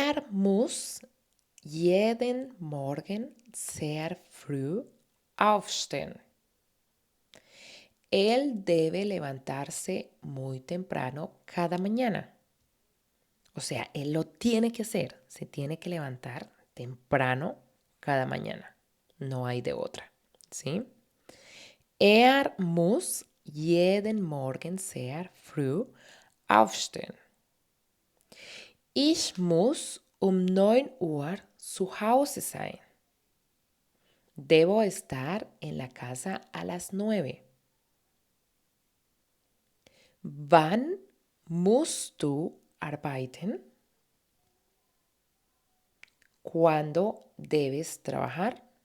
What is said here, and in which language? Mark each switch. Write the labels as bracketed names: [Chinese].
[German] Muss jeden Morgen sehr früh aufstehen. [Spanish] Él debe levantarse muy temprano cada mañana. O sea, él lo tiene que hacer. Se tiene que levantar temprano cada mañana. No hay de otra. ¿Sí? [German] Muss jeden Morgen sehr früh aufstehen. Ich muss 9 Uhr zu Hause sein. [Spanish] Debo estar en la casa a las 9. [German] Wann musst du arbeiten? [Spanish] ¿Cuándo debes trabajar?